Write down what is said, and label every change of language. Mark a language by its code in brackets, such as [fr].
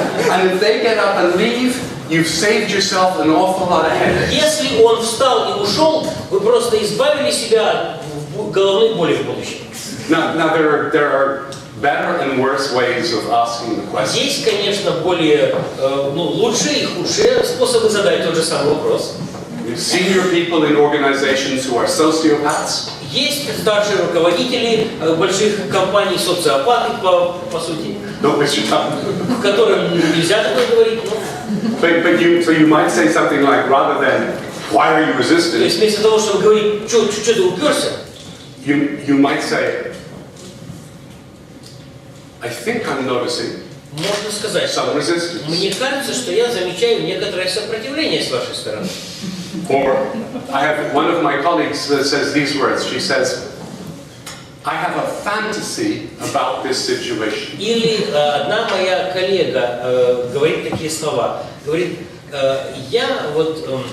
[en] And if they get up and leave, you've saved yourself an awful lot of headaches. [ru] Если он встал и ушел, вы просто избавили себя от головной боли в будущем. [en] Now there are better and worse ways of asking the question. [ru] Есть, конечно, более лучшие и худшие способы задать тот же самый вопрос. [en] Senior people in organizations who are sociopaths. [ru] Есть старшие руководители больших компаний, социопаты, по сути, которым нельзя такое говорить. [en] So you might say something like, rather than, why are you resistant? [ru] То есть вместо того, чтобы говорить, что ты уперся, [en] you might say, I think I'm noticing [ru] можно сказать, [en] some resistance. [ru] мне кажется, что я замечаю некоторое сопротивление с вашей стороны. [en] Or I have one of my colleagues that says these words. She says, I have a fantasy about this situation. [ru] Или одна моя коллега говорит такие слова. Говорит, я вот...